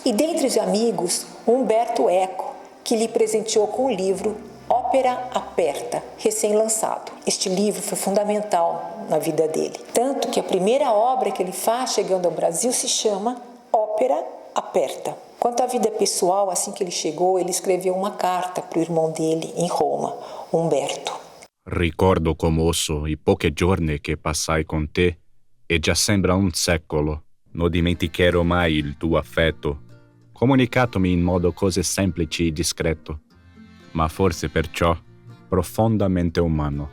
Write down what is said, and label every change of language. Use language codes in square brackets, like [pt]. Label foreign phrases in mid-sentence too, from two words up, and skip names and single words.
[pt] E dentre os amigos, Umberto Eco, que lhe presenteou com o livro Ópera Aperta, recém-lançado. Este livro foi fundamental na vida dele. Tanto que a primeira obra que ele faz chegando ao Brasil se chama Ópera Aperta. Quanto à vida pessoal, assim que ele chegou, ele escreveu uma carta para o irmão dele em Roma, Umberto. [it] Ricordo commosso i pochi giorni che passai con te e già sembra un secolo. Non dimenticherò mai il tuo affetto, comunicatomi in modo così semplice e discreto, ma forse perciò profondamente umano.